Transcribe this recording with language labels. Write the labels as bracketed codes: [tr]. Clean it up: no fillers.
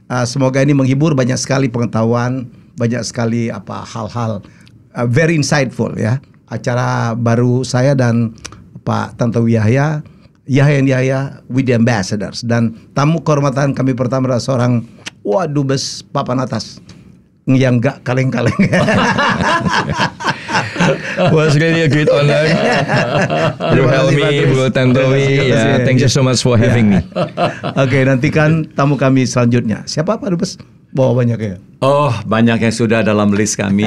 [id] Semoga ini menghibur, banyak sekali pengetahuan, banyak sekali hal-hal [en] very insightful [id] ya. Acara baru saya dan Pak Tantowi Yahya with the Ambassadors, dan tamu kehormatan kami pertama adalah seorang Dubes papan atas yang gak kaleng-kaleng. [en] Was really a great honor. Bro Helmi, Bro Tantowi, thank you so much for having me. [id] Oke, nantikan tamu kami selanjutnya. Siapa Pak Dubes? Bawa banyak ya? Oh, banyak yang sudah dalam list kami.